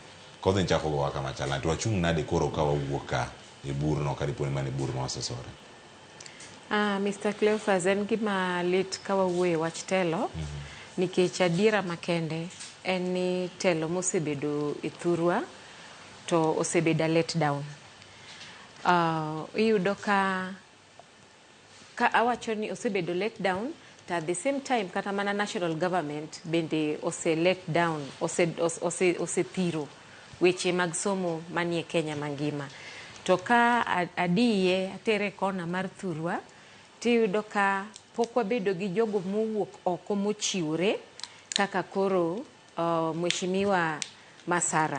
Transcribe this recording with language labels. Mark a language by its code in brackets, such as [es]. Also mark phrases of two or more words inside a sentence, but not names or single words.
[luo] Kodhi nchako go kama chala to wachung' nade koro ka wawuok ka e burno ka diponi mane bur ma wasesore. Mr. Cleophas, en gima lit ka wawuoye wach telo, nikech adiera makende en ni telo mosebedo e thurwa to osebedo [en] let down. [luo] Iyudo ka awacho ni osebedo [en] let down, [luo] to [en] at the same time [luo] kata mana [en] national government [luo] bende [en] let down, [luo] osethiro weche mag somo manie Kenya mangima. To ka adiye atere kona mar thurwa, tiyudo ka pok wabedo gi jogo mowuok oko mochiwre kaka koro Mheshimiwa Masara.